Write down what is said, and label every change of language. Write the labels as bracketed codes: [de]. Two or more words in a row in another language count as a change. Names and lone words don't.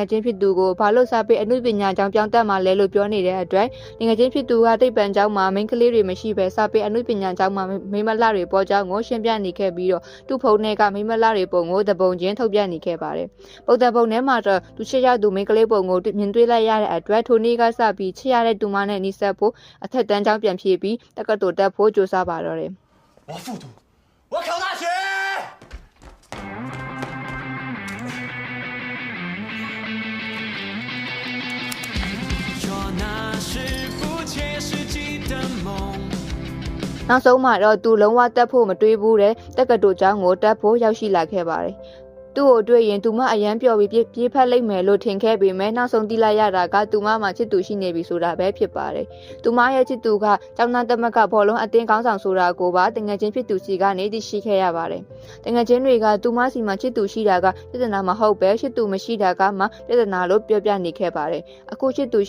[my] ချင်းဖြစ်သူကိုဘာလို့စာပေအမှုပညာကျောင်းပြောင်းတက်မှလဲလို့ပြောနေတဲ့အတွက်တငယ်ချင်းဖြစ်သူကတိပ္ပံကျောင်းမှာမိန်းကလေးတွေမရှိဘဲစာပေအမှုပညာကျောင်းမှာမိမလှတွေပေါ်ကျောင်းကိုရှင်းပြနေခဲ့ပြီးတော့သူ့ဖုန်းထဲကမိမလှတွေပုံကိုတပုံချင်းထုတ်ပြနေခဲ့ပါတယ်။ပုဒ်တဲ့ပုံထဲမှာတော့သူချစ်ရသူမိန်းကလေးပုံကိုမြင်တွေ့လိုက်ရတဲ့အတွက်ထိုနေ့ကစပြီးချစ်ရတဲ့တူမနဲ့နှိစက်ဖို့အထက်တန်းကျောင်းပြန်ဖြည့်ပြီးတက္ကသိုလ်တက်ဖို့ကြိုးစားပါတော့တယ် [zh] 我复读，我考大学。说那是不切实际的梦。 [my] နောက်ဆုံးမှာတော့သူလုံးဝတက်ဖို့မတွေးဘူးတဲ့တက္ကသိုလ်ကျောင်းကိုတက်ဖို့ရောက်ရှိလာခဲ့ပါတယ်သူ့ကိုတွေ့ရင်သူမအရန်ပျော်ပြီးပြေးဖက်လိုက်မယ်လို့ထင်ခဲ့ပေမဲ့နောက်ဆုံးသိလိုက်ရတာကသူမမှာချစ်သူရှိနေပြီဆိုတာပဲဖြစ်ပါတယ်။သူမရဲ့ချစ်သူကကျောင်းသားသမက်ကဘောလုံးအတင်းကောင်းဆောင်ဆိုတာကိုပါတငယ်ချင်းဖြစ်သူစီကနေသိရှိခဲ့ရပါတယ်။တငယ်ချင်းတွေကသူမစီမှာချစ်သူရှိတာကပြဿနာမဟုတ်ပဲချစ်သူမရှိတာကမှပြဿနာလို့ပြောပြနေခဲ့ပါတယ်။အခုချစ်သူ